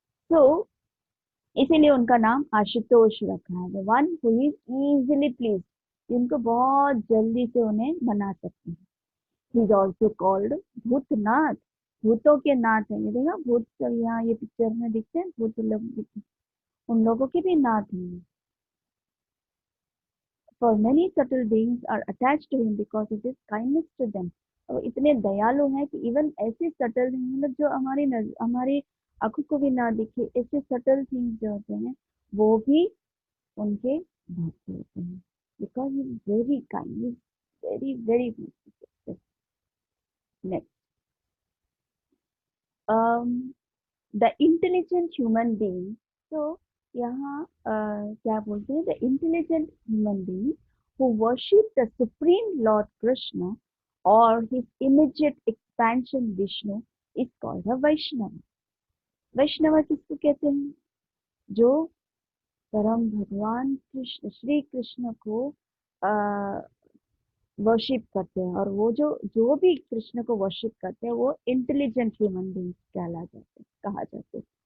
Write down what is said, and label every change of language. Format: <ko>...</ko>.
<hi>तो इसीलिए उनका नाम आशुतोष रखा है,</hi> <en>the one who is easily please,</en> <hi>जिनको बहुत जल्दी से उन्हें मना सकते हैं।</hi> <en>he is also called</en> <hi>Bhootnath, भूतों के नाथ है। ये देखा भूत सब यहाँ ये पिक्चर में दिखते हैं, भूत लोग दिखते हैं, उन लोगों के भी नाथ हैं।</hi> <en>For many subtle beings are attached to him because of his kindness to them.</en> <hi>और इतने दयालु हैं कि इवन ऐसे सटल, मतलब जो हमारी आंखों को भी ना दिखे, ऐसे सटल थिंग्स जो होते हैं वो भी उनके भक्त होते हैं,</hi> <en>Because he is very kind, very very. Next, the intelligent human being.</en> <hi>तो यहाँ क्या बोलते हैं,</hi> <en>The intelligent human being who worship the supreme Lord Krishna or his immediate expansion Vishnu is called a Vaishnava.</en> <hi>वैष्णव किसको कहते हैं? जो परम भगवान कृष्ण श्री कृष्ण को वर्शिप करते हैं, और वो जो जो भी कृष्ण को वर्शिप करते हैं वो इंटेलिजेंट ह्यूमन बींग्स कहा जाते हैं।</hi>